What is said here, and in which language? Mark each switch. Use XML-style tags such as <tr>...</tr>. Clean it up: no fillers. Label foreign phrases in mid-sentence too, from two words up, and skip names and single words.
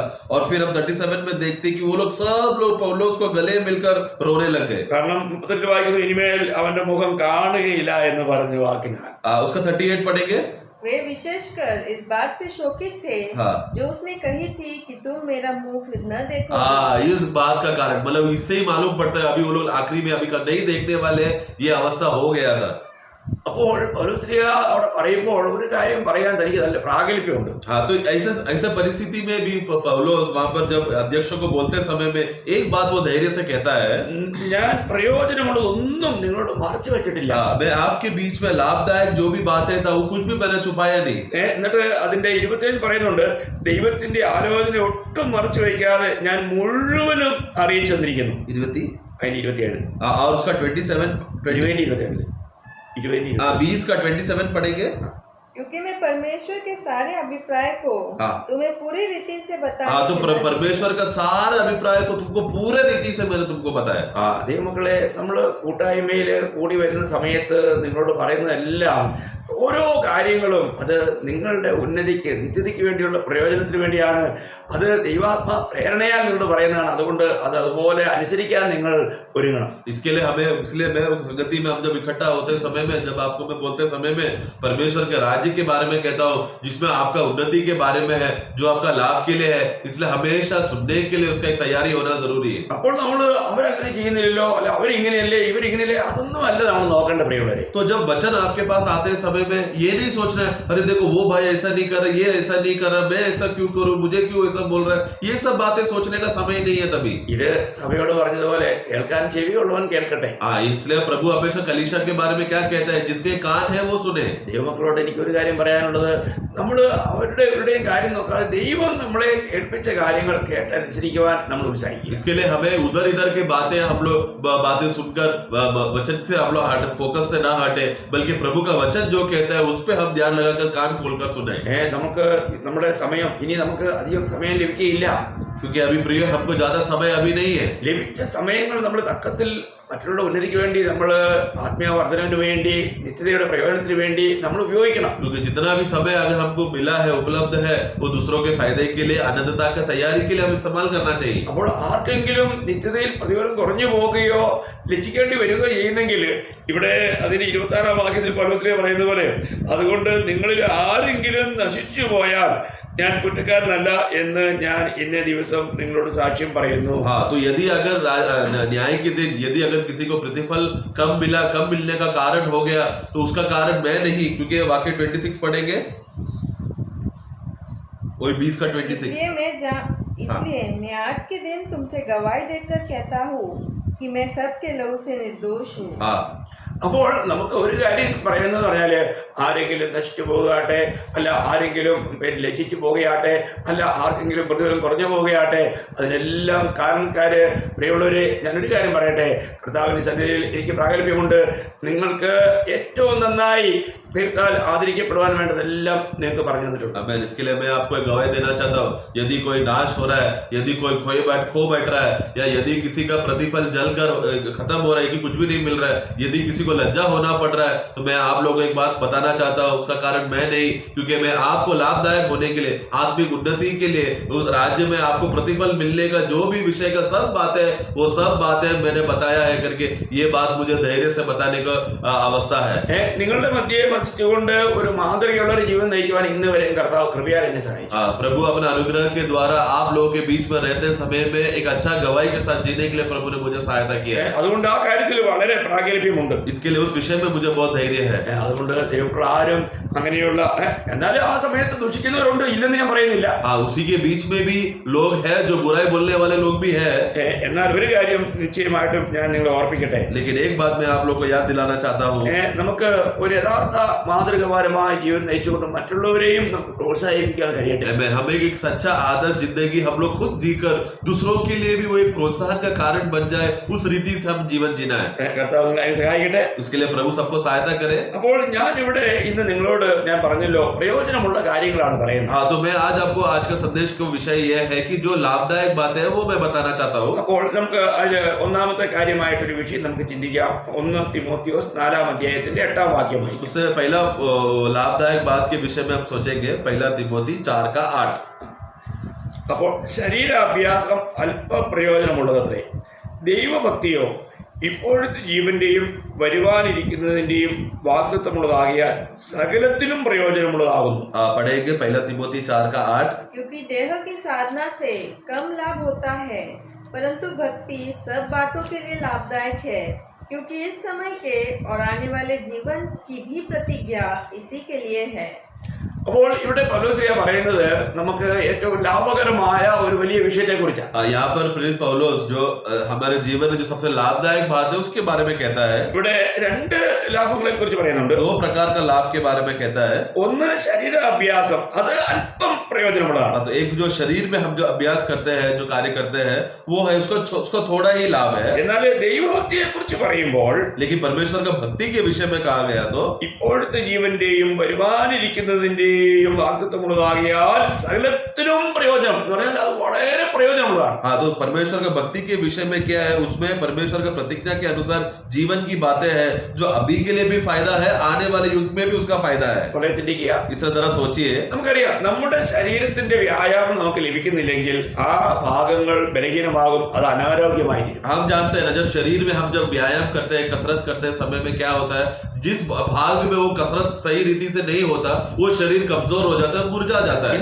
<hi>और फिर हम 37 में देखते कि वो लोग सब लोग पौलुस को गले मिलकर रोने लग गए.</hi> <ml>കാരണം 38 വായിക്കുന്നു, ഇനിമേൽ അവന്റെ മുഖം കാണുകയില്ല എന്ന് പറഞ്ഞ വാക്കിനാൽ.</ml> <hi>उसका 38 पढ़ेंगे. वे विशेषकर इस बात से शोकित थे जो उसने कही थी कि तुम मेरा मुंह फिर न देखो. इस बात का कारण मतलब इससे ही मालूम पड़ता है अभी वो लोग आखिरी में अभी नहीं देखने वाले, ये अवस्था हो गया था.</hi> <ml>അപ്പോൾ പൗലോസ്ലീഹ അവിടെ പറയുമ്പോൾ ഒരു കാര്യം പറയാൻ തനിക്ക് നല്ല പ്രാഗൽഭ്യമുണ്ട്.</ml> <hi>हाँ, तो ऐसा परिस्थिति में भी पौलुस वहां पर जब अध्यक्षों को बोलते समय में एक बात वो धैर्य से कहता है,</hi> <ml>ഞാൻ പ്രയോജനമുള്ളതൊന്നും നിങ്ങളോട് മറച്ചു വെച്ചിട്ടില്ല.</ml> <hi>मैं आपके बीच में लाभदायक जो भी बातें था वो कुछ भी मैंने छुपाया नहीं.</hi> <ml>എന്നിട്ട് അതിന്റെ 27 പറയുന്നുണ്ട്, ദൈവത്തിന്റെ ആലോചന ഒട്ടും മറച്ചു വയ്ക്കാതെ ഞാൻ മുഴുവനും അറിയിച്ചു തന്നിരിക്കുന്നു. 27</ml> <hi>और उसका 27 20 का 27 पढ़ेंगे. क्योंकि मैं परमेश्वर के सारे अभिप्राय को तुम्हें पूरी रीति से बताया. तो परमेश्वर का सारे अभिप्राय को तुमको पूरे रीति से मैंने तुमको बताया.</hi> <ml>ദൈവമക്കളെ, നമ്മള് കൂട്ടായ്മയിൽ കൂടി വരുന്ന സമയത്ത് നിങ്ങളോട് പറയുന്നതെല്ലാം ഓരോ കാര്യങ്ങളും അത് നിങ്ങളുടെ ഉന്നതിക്ക് നിത്യതയ്ക്ക് വേണ്ടിയുള്ള പ്രയോജനത്തിന് വേണ്ടിയാണ്. അത് ദൈവാത്മ പ്രേരണയാൽ നിങ്ങളോട് പറയുന്നതാണ്. അതുകൊണ്ട് അത് അതുപോലെ അനുസരിക്കാൻ നിങ്ങൾ ഒരുങ്ങണം.</ml> <hi>इसलिए मैं संगति में हम जब इकट्ठा होते समय में, जब आपको मैं बोलते समय में परमेश्वर के राज्य के बारे में कहता हूँ, जिसमें आपका उन्नति के बारे में है, जो आपका लाभ के लिए है, इसलिए हमेशा सुनने के लिए उसका एक तैयारी होना जरूरी है.</hi> <ml>അപ്പോൾ നമ്മൾ അവരങ്ങനെ ചെയ്യുന്നില്ലല്ലോ, അല്ല അവരിങ്ങനെയല്ലേ ഇവരിങ്ങനെയല്ലേ, അതൊന്നും അല്ല നമ്മൾ നോക്കേണ്ട പ്രിയമുള്ളവരെ.</ml> <hi>तो जब वचन आपके पास आते समय में ये नहीं सोचना है अरे देखो वो भाई ऐसा नहीं कर रहा, ये ऐसा नहीं कर रहा, मैं ऐसा क्यों करूं, मुझे क्यों ऐसा बोल रहा है, ये सब बातें सोचने का समय नहीं है. तभी</hi> <ml>ഇത് സഭയോട് പറഞ്ഞതുപോലെ കേൾക്കാൻ ചെവിയുള്ളവൻ കേൾക്കട്ടെ.</ml> <hi>इसलिए प्रभु हमेशा कलीसिया के बारे में क्या कहता है, जिसके कान है वो सुने.</hi> <ml>ദൈവമക്കളോട് എനിക്ക് ഒരു കാര്യം പറയാനുള്ളത്, നമ്മൾ അവരുടെയും കാര്യം നോക്കാതെ ദൈവം നമ്മളെ കേൾപ്പിച്ച കാര്യങ്ങൾ കേട്ടനുസരിക്കുവാൻ നമ്മൾ ഉത്സാഹിക്കും.</ml> <hi>इसके लिए हमें उधर इधर के बातें हम लोग बातें सुनकर वचन से हम लोग फोकस से ना हटे, बल्कि प्रभु का वचन जो कहता है उस पे हम ध्यान लगाकर कान खोलकर सुने.</hi> <ml>നമുക്ക് നമ്മുടെ സമയം ഇനി നമുക്ക് അധികം സമയം ലഭിക്കുകയില്ല.</ml> <hi>क्योंकि अभी प्रिय हमको ज्यादा समय अभी नहीं है.</hi> <ml>ലഭിച്ച സമയങ്ങൾ നമ്മൾ തക്കത്തിൽ മറ്റുള്ള ഉന്നതിക്ക് വേണ്ടി, നമ്മൾ ആത്മീയ വർധനവിന് വേണ്ടി, നിത്യതയുടെ പ്രയോജനത്തിന് വേണ്ടി നമ്മൾ ഉപയോഗിക്കണം.</ml> <hi>क्योंकि जितना भी समय अगर हमको मिला है, उपलब्ध है, वो दूसरों के फायदे के लिए, आनंदता की तैयारी के लिए हम इस्तेमाल करना चाहिए.</hi> <ml>അപ്പോൾ ആർക്കെങ്കിലും നിത്യതയിൽ പ്രതിഫലം കുറഞ്ഞു പോവുകയോ ലജ്ജിക്കേണ്ടി വരികയോ ചെയ്യുന്നെങ്കിൽ ഇവിടെ അതിന് 26 വാക്യത്തിൽ പൗലോസ് പറയുന്ന പോലെ, അതുകൊണ്ട് നിങ്ങളിൽ ആരെങ്കിലും നശിച്ചു പോയാൽ ഞാൻ കുറ്റക്കാരനല്ല എന്ന് ഞാൻ ഇന്നേ ദിവസം നിങ്ങളോട് സാക്ഷ്യം പറയുന്നു.</ml> <hi>हाँ, तो यदि अगर न्याय के दिन यदि अगर किसी को प्रतिफल कम मिलने का कारण हो गया, तो उसका कारण मैं नहीं, क्योंकि वाक्य 26 पढ़ेंगे, वही 20 का 26. इसलिए मैं आज के दिन तुमसे गवाही देकर कहता हूँ कि मैं सबके लहू से निर्दोष हूँ.</hi> <ml>അപ്പോൾ നമുക്ക് ഒരു കാര്യം പറയുന്നത് പറഞ്ഞാല്, ആരെങ്കിലും നശിച്ചു പോകുകയാട്ടെ, അല്ല ആരെങ്കിലും ലജ്ജിച്ചു പോകുകയാട്ടെ, അല്ല ആർക്കെങ്കിലും പ്രതിഫലം കുറഞ്ഞു പോകുകയാട്ടെ, അതിനെല്ലാം കാരണക്കാര് പ്രിയമുള്ളവരെ, ഞാനൊരു കാര്യം പറയട്ടെ. കർത്താവിന്റെ സന്നിധിയിൽ എനിക്ക് പ്രാഗൽഭ്യമുണ്ട്. നിങ്ങൾക്ക് ഏറ്റവും നന്നായി ദൈവത്താൽ ആദരിക്കപ്പെടുവാൻ വേണ്ടതെല്ലാം നിങ്ങൾക്ക് പറഞ്ഞു തന്നിട്ടുണ്ട്.</ml> <hi>इसके लिए मैं आपको गवाही देना चाहता हूँ, यदि कोई नाश हो रहा है, यदि कोई खो बैठ रहा है, या यदि किसी का प्रतिफल जलकर खत्म हो रहा है कि कुछ भी नहीं मिल रहा है, यदि किसी को लज्जा होना पड़ रहा है, तो मैं आप लोगों को एक बात बताना चाहता हूँ, उसका कारण मैं नहीं, क्योंकि मैं आपको लाभदायक होने के लिए, आत्मिक उन्नति के लिए, उस राज्य में आपको प्रतिफल मिलने का जो भी विषय का सब बातें, वो सब बातें मैंने बताया है करके, ये बात मुझे धैर्य से बताने का अवस्था है.</hi> <ml>നിങ്ങളുടെ മധ്യേ വസിച്ചുകൊണ്ട് ഒരു മാതൃകയുള്ള ഒരു ജീവൻ നയിക്കുവാൻ ഇന്ന് വരെയും കർത്താവ് കൃപയാൽ എന്നെ സഹായിച്ചു.</ml> <hi>प्रभु अपने अनुग्रह के द्वारा आप लोगों के बीच में रहते समय में एक अच्छा गवाही के साथ जीने के लिए प्रभु ने मुझे सहायता किया है.</hi> <ml>അതുകൊണ്ട് ആ കാര്യത്തിൽ വളരെ പ്രാഗൽഭ്യമുണ്ട്.</ml> <hi>इस इसके लिए उस विषय में मुझे बहुत धैर्य है।</hi> <ml>അതുകൊണ്ട് ദൈവമക്കൾ ആരും അങ്ങനെയുള്ള എന്നാലും ആ സമയത്ത് ദുഷിക്കുന്നവരുണ്ട്, ഇല്ലെന്ന് ഞാൻ പറയുന്നില്ല.</ml> <hi>हाँ, उसी के बीच में भी लोग हैं जो बुराई बोलने वाले लोग भी है।</hi> <ml>എന്നാൽ ഒരു കാര്യം നിശ്ചയമായിട്ടും ഞാൻ നിങ്ങളെ ഓർപ്പിക്കട്ടെ.</ml> <hi>लेकिन एक बात मैं आप लोग को याद दिलाना चाहता हूँ,</hi> <ml>നമുക്ക് ഒരു യഥാർത്ഥ മാതൃകപരമായ ജീവൻ നയിച്ചുകൊണ്ട് മറ്റുള്ളവരെയും നമുക്ക് പ്രോത്സാഹിപ്പിക്കാൻ കഴിയട്ടെ.</ml> <hi>हमें एक सच्चा आदर्श जिंदगी हम लोग खुद जीकर दूसरों के लिए भी वो एक प्रोत्साहन का कारण बन जाए, उस रीति से हम जीवन जीना है।</hi> <ml>കർത്താവ് നിങ്ങളെ സഹായിക്കട്ടെ.</ml> <hi>उसके लिए प्रभु सबको सहायता करे।</hi> <ml>അപ്പോൾ ഞാൻ ഇവിടെ ഇന്ന് നിങ്ങളോട് ഞാൻ പറഞ്ഞല്ലോ, പ്രയോജനമുള്ള കാര്യങ്ങളാണ് പറയുന്നത്.</ml> <hi>हाँ, तो मैं आज आपको आज का संदेश का विषय यह है कि जो लाभदायक बात है वो मैं बताना चाहता हूँ।</hi> <ml>അപ്പോൾ നമുക്ക് അതിൽ ഒന്നാമത്തെ കാര്യമായിട്ടൊരു വിഷയം നമുക്ക് ചിന്തിക്കാം. 1 തിമോത്തിയോസ് 4-ാം അധ്യായത്തിന്റെ 8-ാം വാക്യം.</ml> <hi>उससे पहला लाभदायक बात के विषय में हम सोचेंगे 1 തിമോത്തി 4:8।</hi> <ml>അപ്പോൾ ശരീരാഭ്യാസം അല്പ പ്രയോജനമുള്ളതത്രേ, ദൈവഭക്തിയോ ഇപ്പോഴത്തെ ജീവന്റെയും വരുവാനിരിക്കുന്നതിന്റെയും വാഗ്ദത്തമുള്ളതാകിയാൽ സകലത്തിലും പ്രയോജനമുള്ളതാകുന്നു.</ml> <hi>पढ़ेंगे 1 തിമോത്തി 4:8। क्योंकि देह की साधना से कम लाभ होता है, परंतु भक्ति सब बातों के लिए लाभदायक है, क्योंकि इस समय के और आने वाले जीवन की भी प्रतिज्ञा इसी के लिए है।</hi> <ml>അപ്പോൾ ഇവിടെ പൗലോസ് പറയുന്നത് നമുക്ക് ഏറ്റവും ലാഭകരമായ ഒരു വലിയ വിഷയത്തെ കുറിച്ചാണ്.</ml> <hi>यहाँ पर प्रेरित पौलुस जो हमारे जीवन में जो सबसे लाभदायक बात है उसके बारे में कहता है।</hi> <ml>ഇവിടെ 2 ലാഭങ്ങളെ കുറിച്ച് പറയുന്നുണ്ട്.</ml> <hi>2 प्रकार का लाभ के बारे में कहता है।</hi> <ml>ഒന്ന് ശരീരാഭ്യാസം, അത് അല്പം പ്രയോജനമുള്ളതാണ്.</ml> <hi>तो एक जो शरीर में हम जो अभ्यास करते हैं, जो कार्य करते हैं, वो है उसको थोड़ा ही लाभ है।</hi> <ml>എന്നാൽ ദൈവഭക്തിയെ കുറിച്ച് പറയുമ്പോൾ,</ml> <hi>लेकिन परमेश्वर का भक्ति के विषय में कहा गया तो</hi> <ml>ഇപ്പോഴത്തെ ജീവന്റെയും വരുവാനിരിക്കുന്നതിന്റെയും വാഗ്ദത്തമുള്ളതാകിയാൽ സകലത്തിലും പ്രയോജനം എന്ന് പറഞ്ഞാൽ അത് വളരെ പ്രയോജനമുള്ളതാണ്.</ml> <hi>हाँ, तो परमेश्वर का भक्ति के विषय में क्या है, उसमें परमेश्वर का प्रतिज्ञा के अनुसार जीवन की बातें हैं जो अभी के लिए भी फायदा है, आने वाले युग में भी उसका फायदा है।</hi> <ml>വളരെ ചിന്തിക്കുക.</ml> <hi>इसे जरा सोचिए।</hi> <ml>നമുക്കറിയാം, നമ്മുടെ ശരീരത്തിന്റെ വ്യായാമം നമുക്ക് ലഭിക്കുന്നില്ലെങ്കിൽ ആ ഭാഗങ്ങൾ ബലഹീനമാകും, അത് അനാരോഗ്യമായി തീരും.</ml> <hi>हम जानते हैं ना, जब शरीर में हम जब व्यायाम करते हैं, कसरत करते हैं, समय में क्या होता है, जिस भाग में वो कसरत सही रीति से नहीं होता, वो शरीर कमजोर हो जाता है, मुरझा जाता है।</hi>